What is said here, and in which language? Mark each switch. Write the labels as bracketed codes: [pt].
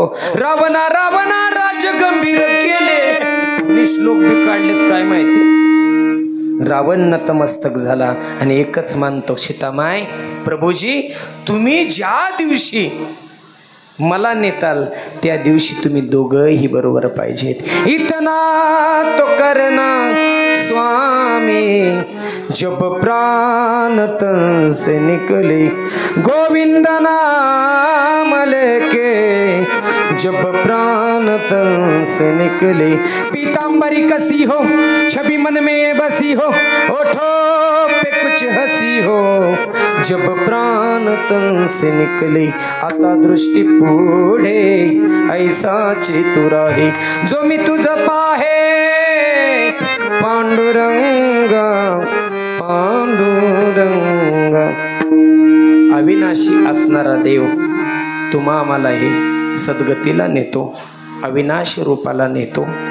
[mr] हो रावणा रावणा राज गंभीर केले, श्लोक बी काढलेत काय माहिती. रावण नतमस्तक झाला आणि एकच मानतो सीतामाय प्रभूजी तुम्ही ज्या दिवशी मला नेताल त्या दिवशी तुम्ही दोघंही बरोबर पाहिजेत. [hi] इतना तो करना स्वामी जब प्राण तन से निकले, गोविंद नाम लेके जब प्राण तन से निकले. पीताम्बरी कसी हो छवि मन में बसी हो, ओठों पे कुछ हंसी हो, जब प्राण तन से निकले. [mr] आता दृष्टी पुढे ऐसाची तू राही, जो मी तुझ पाहे पांडुरंगा पांडुरंगा. अविनाशी असणारा देव तुम्हा आम्हाला हे सद्गतीला नेतो, अविनाशी रूपाला नेतो.